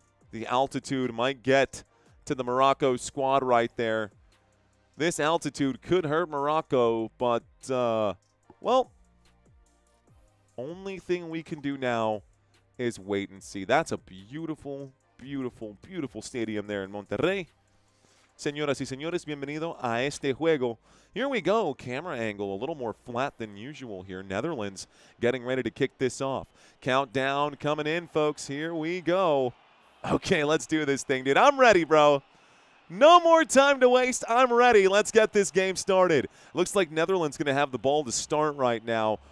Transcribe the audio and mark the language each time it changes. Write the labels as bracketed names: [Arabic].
[English] The altitude might get to the Morocco squad right there. This altitude could hurt Morocco, but, well, only thing we can do now is wait and see. That's a beautiful, beautiful, beautiful stadium there in Monterrey. [Spanish] Señoras y señores, bienvenido a este juego. [English] Here we go. Camera angle a little more flat than usual here. Netherlands getting ready to kick this off. Countdown coming in, folks. Here we go. Okay, let's do this thing, dude. I'm ready, bro. No more time to waste. I'm ready. Let's get this game started. Looks like Netherlands going to have the ball to start right now.